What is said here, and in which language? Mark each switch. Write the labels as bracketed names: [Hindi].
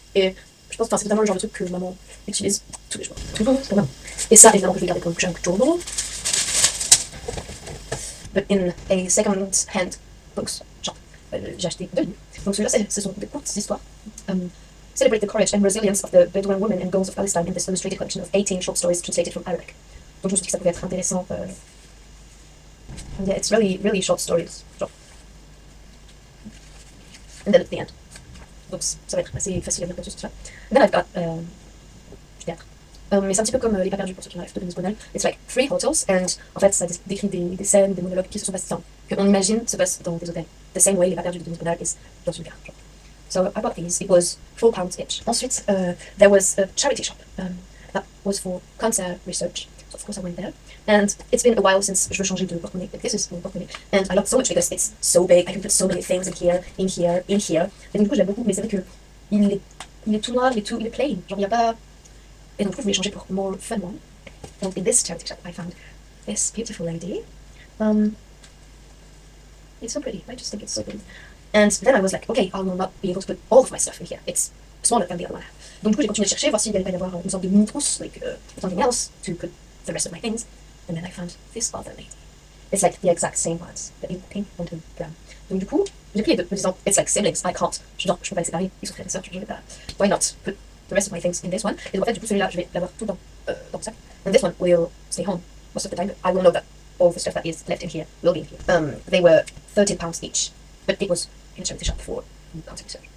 [French] Et je pense que c'est totalement le genre de truc que maman utilise tous les jours. Toujours pour maman. Et ça, évidemment, je vais garder comme junk journal. [English] But in a second-hand books shop. [French] J'ai acheté 2 livres. Donc celui-là, ce sont des courtes histoires. [English] Celebrate the courage and resilience of the Bedouin women and girls of Palestine in this illustrated collection of 18 short stories translated from Arabic. [French] Donc je me suis dit que ça pouvait être intéressant. [English] Yeah, it's really short stories. [French] Genre. [English] And then at the end. [French] Donc ça va être assez facile à lire comme ça. [English] Then I've got [French] du théâtre. Mais c'est un petit peu comme Les Pas Perdus pour ceux qui n'arrivent pas de Denis Bonnell. [English] It's like 3 hotels, and [French] en fait ça décrit des scènes, des monologues qui se sont passés, qu'on imagine se passent dans des hôtels. [English] The same way Les Pas Perdus de Denis Bonnell is [French] dans une gare. [English] So I bought these. It was £4 each. [French] Ensuite, [English] there was a charity shop that was for cancer research. So of course I went there. And it's been a while since [French] je veux changer de porte-monnaie. [English] This is my porte-monnaie. And I love it so much because it's so big. I can put so many things in here, in here, in here. [French] Et du coup, j'aime beaucoup, mais c'est vrai que il est tout noir, il est [English] plain. [French] Genre, il n'y a pas... Et donc, je voulais changer pour [English] more fun one. And in this charity shop, I found this beautiful lady. It's so pretty. I just think it's so pretty. And then I was like, okay, I will not be able to put all of my stuff in here. It's smaller than the other one. [French] Donc, du coup, j'ai continué de chercher, voir s'il allait pas y avoir une sorte de mini-trousse, [English] like something else to put the rest of my things. And then I found this other lady. It's like the exact same ones, but in pink and in brown. [French] Donc, du coup, j'ai pris les deux, me disant, [English] it's like siblings, I can't. [French] Je peux pas les séparer, ils sont frères et sœurs, je vais pas. [English] Why not put the rest of my things in this one? [French] Et donc, en fait, du coup, celui-là, je vais l'avoir tout dans dans le sac. [English] And this one will stay home most of the time. I will know that all the stuff that is left in here will be in here. They were £13 each, but it was in a charity shop for contact research.